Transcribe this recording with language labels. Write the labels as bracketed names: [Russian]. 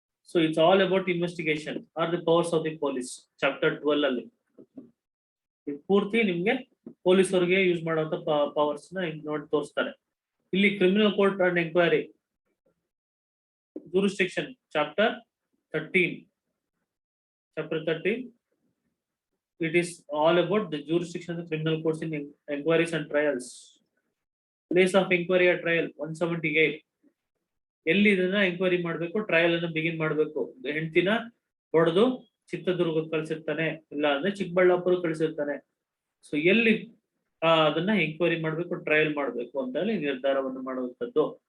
[English] So it's all about investigation are the powers of the police. [Kannada] Chapter 12 ಅಲ್ಲಿ ಪೂರ್ತಿ ನಿಮ್ಗೆ police ಅವರಿಗೆ use ಮಾಡುವಂತ ಪವರ್ಸ್ ನ ನೋಡಿ ತೋರಿಸ್ತಾರೆ. [English] ಇಲ್ಲಿ criminal court and enquiry jurisdiction, chapter 13. Chapter 13, it is all about the jurisdiction of the criminal courts in inquiries and trials. Place of inquiry or trial 178. [Kannada] ಎಲ್ಲಿ ಇದನ್ನ ಎಂಕ್ವೈರಿ ಮಾಡ್ಬೇಕು, ಟ್ರಯಲ್ ಅನ್ನ ಬಿಗಿನ್ ಮಾಡ್ಬೇಕು. ಹೆಂಡತಿನ ಹೊಡೆದು ಚಿತ್ರದುರ್ಗಕ್ಕೆ ಕಳ್ಸಿರ್ತಾನೆ, ಇಲ್ಲ ಅಂದ್ರೆ ಚಿಕ್ಕಬಳ್ಳಾಪುರ ಕಳ್ಸಿರ್ತಾನೆ. ಸೊ ಎಲ್ಲಿ ಅದನ್ನ ಎಂಕ್ವೈರಿ ಮಾಡ್ಬೇಕು, ಟ್ರಯಲ್ ಮಾಡ್ಬೇಕು ಅಂತ ಹೇಳಿ ನಿರ್ಧಾರವನ್ನು ಮಾಡುವಂತದ್ದು.